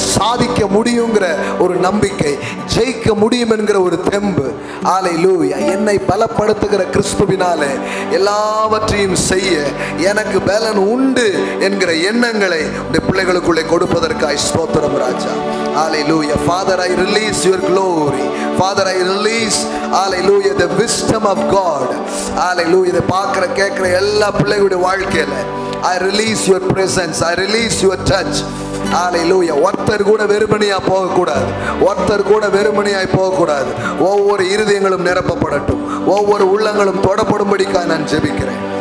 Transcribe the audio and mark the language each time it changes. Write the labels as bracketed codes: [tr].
[ta] சாதிக்க முடியுங்கிற ஒரு நம்பிக்கை, ஜெயிக்க முடியும் என்கிற ஒரு தெம்பு. அல்லேலூயா. என்னை பலப்படுத்துகிற கிறிஸ்துவினாலே எல்லாவற்றையும் செய்ய எனக்கு பலன் உண்டு என்கிற எண்ணங்களை இந்த பிள்ளைகளுக்குள்ளே கொடுப்பதற்காய் ஸ்தோத்திரம் ராஜா. [en] Hallelujah. Father, I release your glory. Father, I release, hallelujah, the wisdom of God. Hallelujah. [ta] இதை பார்க்கிற கேட்கிற எல்லா பிள்ளைகளுடைய வாழ்க்கையில [en] I release your presence. I release your touch. Hallelujah. [ta] ஒருத்தர் கூட வெறுமனையா போகக்கூடாது, ஒருத்தர் கூட வெறுமனையாய் போகக்கூடாது. ஒவ்வொரு இருதயங்களும் நிரப்பப்படட்டும், ஒவ்வொரு உள்ளங்களும் தொடப்படும்படிக்காக நான் ஜெபிக்கிறேன்.